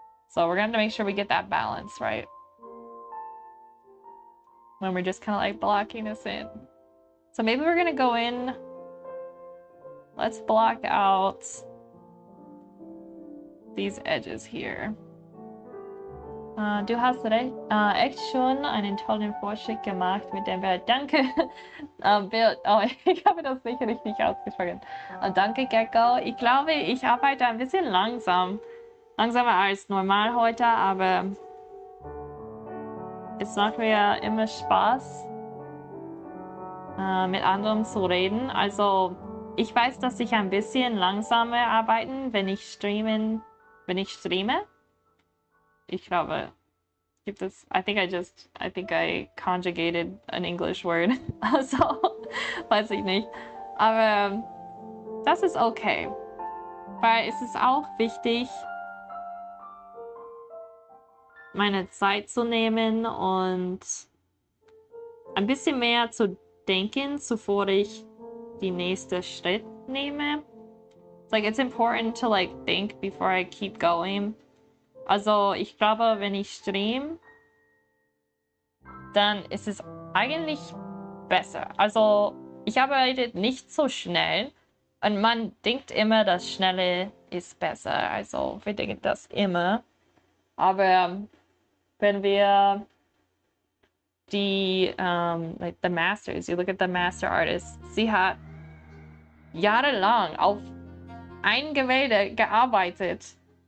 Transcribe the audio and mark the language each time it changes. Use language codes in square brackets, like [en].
[en] So we're gonna have to make sure we get that balance right when we're just kind of like blocking this in. So maybe we're gonna go in. Let's block out these edges here. [de] Du hast recht, echt schon einen tollen Vorschlag gemacht mit dem Bild. Danke, Bild. Oh, ich habe das nicht richtig ausgesprochen. Danke, Gecko. Ich glaube, ich arbeite ein bisschen langsam. Langsamer als normal heute, aber es macht mir immer Spaß, mit anderen zu reden. Also, ich weiß, dass ich ein bisschen langsamer arbeiten, wenn ich streame. Ich glaube, gibt es, [en] I think I conjugated an English word. [de] Also, weiß ich nicht. Aber das ist okay. Weil es ist auch wichtig, meine Zeit zu nehmen und ein bisschen mehr zu denken, bevor ich die nächste Schritt nehme. [en] It's like, it's important to like think before I keep going. [de] Also, ich glaube, wenn ich stream, dann ist es eigentlich besser. Also, ich arbeite nicht so schnell und man denkt immer, das Schnelle ist besser. Also, wir denken das immer. Aber wenn wir die, [en] like the masters, you look at the master artist, [de] sie hat jahrelang auf ein Gemälde gearbeitet.